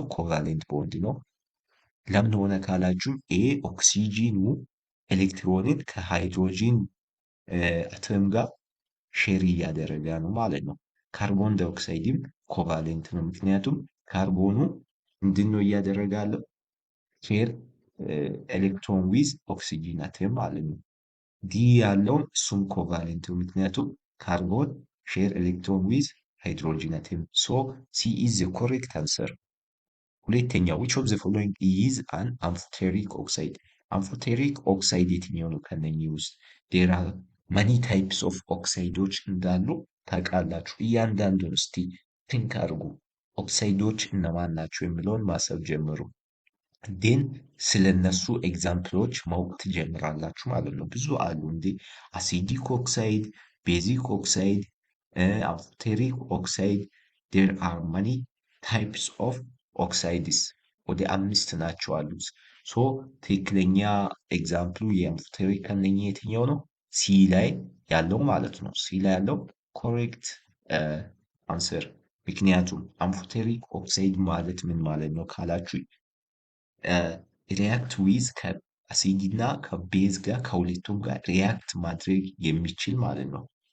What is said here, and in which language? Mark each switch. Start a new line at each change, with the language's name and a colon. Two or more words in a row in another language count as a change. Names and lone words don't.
English: covalent bond
Amharic: ነው። ለምን ሆነ ካላችሁ ኦክሲጂኑ ኤሌክትሮንን ከሃይድሮጂን አተም ጋር ሼር እያደረገ ነው ማለት ነው።
English: carbon dioxideም
Amharic: ኮቫሌንት ነው። ምክንያቱም ካርቦኑ ምንድነው እያደረገ ያለው?
English: share electron with oxygen atom
Amharic: ማለት ነው። ዲ ያለውም እሱም ኮቫሌንት ነው። ምክንያቱም
English: carbon share electron with hydrogen atom. C is the correct answer። ሁለተኛ which of the following is an amphoteric oxide? amphoteric oxide
Amharic: የትኛው ነው? ከነኚህ ውስጥ
English: there are many types of
Amharic: ኦክሳይዶች እንዳሉ ታውቃላችሁ። እያንዳንዱን እስቲ ቲንክ አድርጉ። ኦክሳይዶች እነማን ናቸው የሚለውን ማሰብ ጀምሩ። ዴን ስለነሱ ኤግዛምፕሎች ማወቅ ትጀምራላችሁ ማለት ነው። ብዙ አሉ እንዴ
English: acidic oxide, basic oxide, amphoteric oxide there are many types of oxides
Amharic: ወደ 5 ናቸው አሉት። ትክክለኛ ኤግዛምፕሉ የአምፎቴሪክ ከነኚህ የትኛው ነው? ሲ ላይ ያለው ማለት ነው። ሲ ላይ ያለው
English: correct answer።
Amharic: ምክንያቱም
English: amphoteric oxide
Amharic: ማለት ምን ማለት ነው ካላችሁ
English: react with
Amharic: ከአሲድ እና ከቤዝ ጋር ከሁለቱም ጋር ሪያክት ማድረግ የሚችል ማለት ነው።